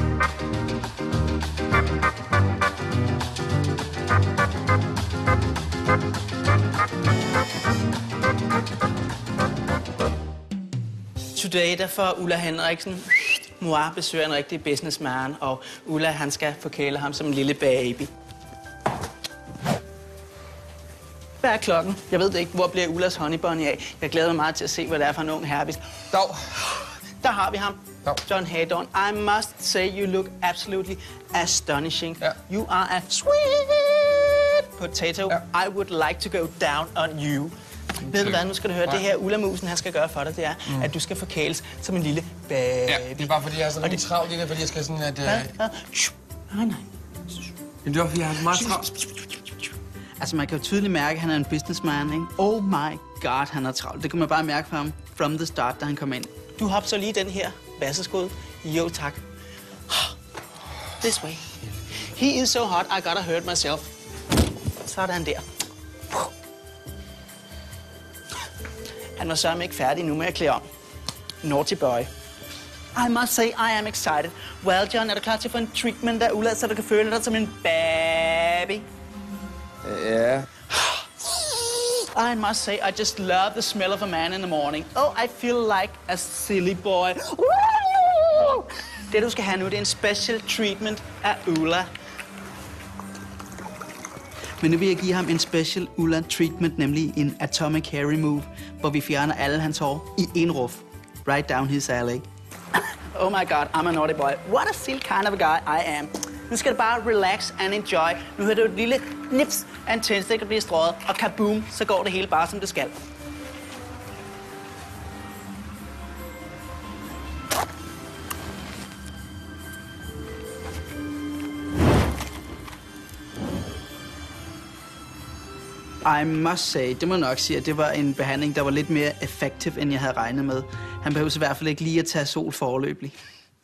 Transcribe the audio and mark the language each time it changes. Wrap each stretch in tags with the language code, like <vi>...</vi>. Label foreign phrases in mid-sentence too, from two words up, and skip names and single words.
<en>Today,</en> <da>der får Ulla Henriksen mor besøger en rigtig businessman, og Ulla, han skal forkæle ham som en lille baby. Hvad er klokken? Jeg ved det ikke. Hvor bliver Ullas honeybunny af? Jeg glæder mig meget til at se, hvad det er for en ung herrebis. Dag. Der har vi ham. Dag. John Haydon.</da> <en>I must say you look absolutely astonishing.</en> <da>Ja.</da> <en>You are a sweet potato.</en> <da>Ja.</da> <en>I would like to go down on you.</en> <da>Ved du hvad, nu skal du høre. Det her Ulla-musen, han skal gøre for dig, det er, at du skal forkæles som en lille baby. Ja, det er bare fordi, jeg er så lidt travlt i det, fordi jeg skal sådan at... Nej. Men det er fordi, jeg har så meget travlt. Altså, man kan jo tydeligt mærke, at han er en businessman, ikke?</da> <en>Oh my god,</en> <da>han er travlt. Det kan man bare mærke fra ham</da> <en>from the start,</en> <da>da han kom ind. Du hopper så lige den her vasseskud. Jo, tak.</da> <en>This way. He is so hot, I gotta hurt myself.</en> <da>Sådan der. Han var sørme ikke færdig nu med at klæde om.</da> <en>Naughty boy. I must say, I am excited. Well, John,</en> <da>er du klar til at få en treatment af Ulla, så du kan føle dig som en baby? Ja.</da> <en>I must say, I just love the smell of a man in the morning. Oh, I feel like a silly boy.</en> <da>Det, du skal have nu, det er en</da> <en>special treatment</en> <da>af Ulla. Men nu vil jeg give ham en</da> <en>special Ulla treatment,</en> <da>nemlig en</da> <en>atomic hair remove,</en> <da>hvor vi fjerner alle hans hår i en ruf.</da> <en>Right down his alley. Oh my god, I'm a naughty boy. What a silly kind of a guy I am.</en> <da>Nu skal du bare</da> <en>relax and enjoy.</en> <da>Nu hører du et lille nips af en tændstik, der bliver strøget, og kaboom, så går det hele bare som det skal.</da> <en>I must say,</en> <da>det må nok sige, at det var en behandling, der var lidt mere effektiv, end jeg havde regnet med. Han behøver i hvert fald ikke lige at tage sol foreløbig.</da>